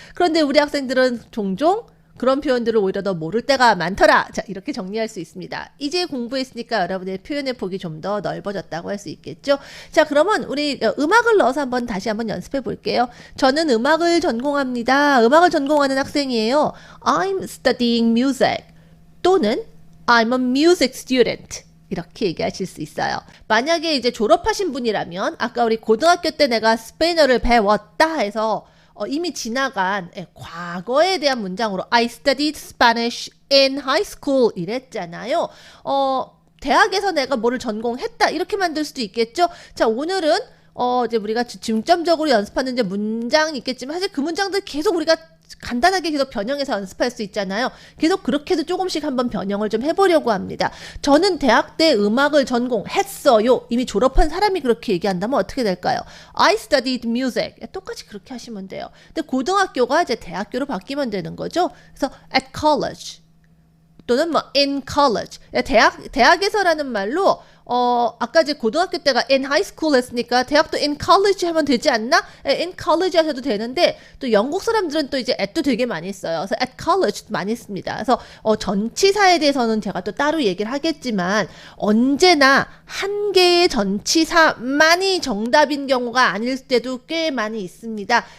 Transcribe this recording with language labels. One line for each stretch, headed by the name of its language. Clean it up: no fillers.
Korean: 그런데 우리 학생들은 종종 그런 표현들을 오히려 더 모를 때가 많더라. 자, 이렇게 정리할 수 있습니다. 이제 공부했으니까 여러분의 표현의 폭이 좀 더 넓어졌다고 할 수 있겠죠. 자, 그러면 우리 음악을 넣어서 다시 한번 연습해 볼게요. 저는 음악을 전공합니다. 음악을 전공하는 학생이에요.
English: I'm studying music.
Korean: 또는
English: I'm a music student.
Korean: 이렇게 얘기하실 수 있어요. 만약에 이제 졸업하신 분이라면 아까 우리 고등학교 때 내가 스페인어를 배웠다 해서 이미 지나간 과거에 대한 문장으로
English: I studied Spanish in high school
Korean: 이랬잖아요. 대학에서 내가 뭐를 전공했다 이렇게 만들 수도 있겠죠. 자, 오늘은 이제 우리가 중점적으로 연습하는 이제 문장이 있겠지만 사실 그 문장들 계속 우리가 간단하게 계속 변형해서 연습할 수 있잖아요. 계속 그렇게도 조금씩 한번 변형을 좀 해보려고 합니다. 저는 대학 때 음악을 전공했어요. 이미 졸업한 사람이 그렇게 얘기한다면 어떻게 될까요?
English: I studied music.
Korean: 똑같이 그렇게 하시면 돼요. 근데 고등학교가 이제 대학교로 바뀌면 되는 거죠. 그래서
English: at college
Korean: 또는 뭐
English: in college.
Korean: 대학에서라는 말로 아까 이제 고등학교 때가 in high school 했으니까 대학도 in college 하면 되지 않나? in college 하셔도 되는데 또 영국 사람들은 또 이제 at도 되게 많이 써요. 그래서 at college 많이 씁니다. 그래서 전치사에 대해서는 제가 또 따로 얘기를 하겠지만 언제나 한 개의 전치사만이 정답인 경우가 아닐 때도 꽤 많이 있습니다.